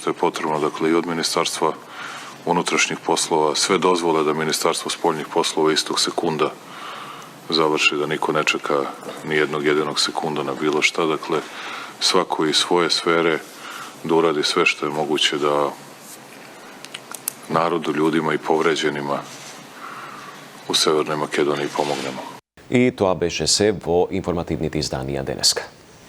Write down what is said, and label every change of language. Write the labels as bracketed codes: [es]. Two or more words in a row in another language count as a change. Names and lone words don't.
[sr] je potrebno, dakle i od Ministarstva unutrašnjih poslova, sve dozvole da Ministarstvo spoljnih poslova istog sekunda završi, da niko ne čeka ni jednog jedinog sekunda na bilo šta, dakle svako iz svoje sfere da uradi sve što je moguće da narodu, ljudima i povređenima u Severnoj Makedoniji pomognemo. [mk] И тоа беше се во информативните изданија денеска.